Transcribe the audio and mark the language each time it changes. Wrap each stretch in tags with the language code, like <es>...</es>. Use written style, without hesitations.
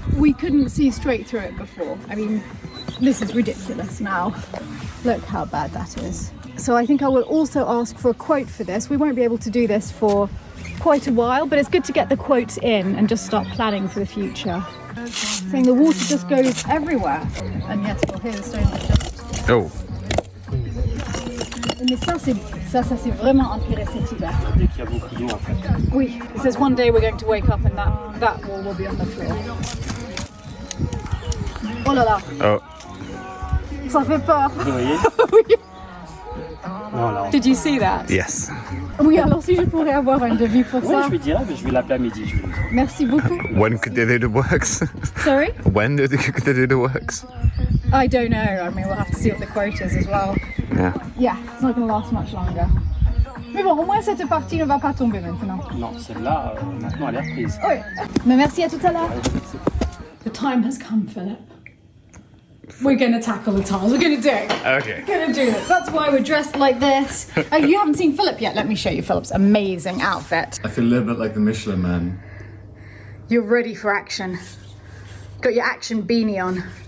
<en>We couldn't see straight through it before. I mean, this is ridiculous now. Look how bad that is. So I think I will also ask for a quote for this. We won't be able to do this for quite a while, but it's good to get the quotes in and just start planning for the future. Saying the water just goes everywhere. And yes, we'll hear the stone just... Oh.</en> <fr>Mais ça c'est vraiment empiré cet hiver.</fr> <en>Oui, it says one day we're going to wake up and that wall will be on the floor.</en> <fr>Oh là là. Oh. Ça fait peur. Vous voyez? Oui. Non, là,</fr> <en>Did you see that? Yes.</en> <fr>Oui, alors si je pourrais avoir un devis pour ouais, ça. je lui dirai, mais je vais l'appeler à midi. Je vais lui dire. Merci beaucoup.</fr> <en>When could they do the works? Sorry? When could they do the works? I don't know. I mean, we'll have to see what the quote is as well. Yeah. Yeah, it's not going to last much longer.</en> <fr>Mais bon, au moins cette partie ne va pas tomber maintenant. Non, celle-là, maintenant, elle est reprise. Oui. Mais merci à tout à l'heure.</fr> <en>The time has come, Philip. We're going to tackle the tiles. We're going to do it. Okay. We're going to do it. That's why we're dressed like this. You haven't seen Philip yet. Let me show you Philip's amazing outfit. I feel a little bit like the Michelin Man. You're ready for action. Got your action beanie on.</en>